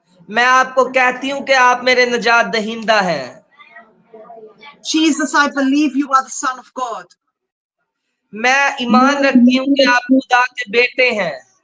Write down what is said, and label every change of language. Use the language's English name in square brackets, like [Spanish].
[Hindi] मैं आपको कहती हूँ कि आप मेरे निजात दहिंदा हैं। [English] Jesus, I believe you are the Son of God. [Hindi] मैं ईमान रखती हूँ कि आप खुदा के बेटे हैं।